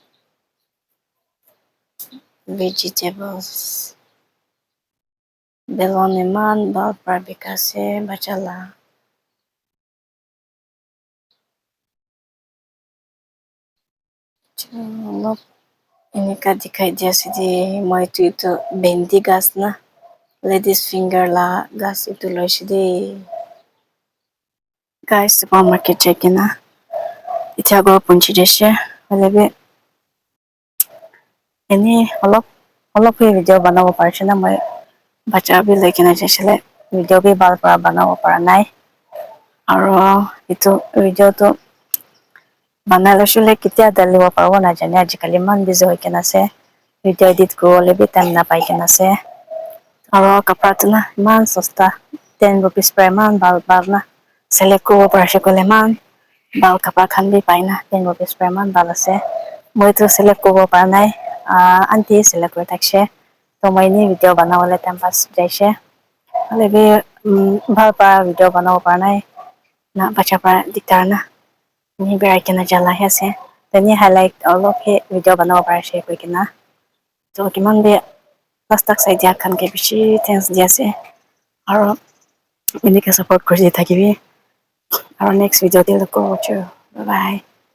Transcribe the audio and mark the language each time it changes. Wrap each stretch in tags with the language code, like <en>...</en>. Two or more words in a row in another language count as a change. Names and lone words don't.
<en>Vegetables.</en> <nag>Belon eman bal pra bikase bachala. Olop enika dikhai di ase di moi tu ito bendi gas na. Ladies finger la gas ito loise de. Guys supermarket jaikena. Iti agor punchi deshe. Holebi eni olop hi video banabo parche na moi bacha bi lekina jaisile video bi bal pra banabo para nai. Aro ito video to banalo shule ketia dalibo parbo najane ajikali man busy hoikena ase.</nag> <en>Video edit</en> <nag>kuribole bi time napai kena ase. Aro kapra tuna man sosta 10</nag> <en>rupees per</en> <nag>man bal na. Select kubo parche kole man bal kapra khan bi paina 10</nag> <en>rupees per</en> <nag>man bal ase. Moi to select kubo para nai. Auntie select koi takshe. To moi ni video banawole time pass jaishe. Holebi bal para video banabo para nai. Na bacha para diktar na. Ni berai kena jala hi ase. Tani highlight olop hi video banabo para share koi kena. To kiman bi last tak sai dia khan ke bishi thanks dia ase. Aro enika support kuri thakibi. Aro</nag> <en>next video</en> <nag>te loko chu.</nag> <en>Bye bye.</en>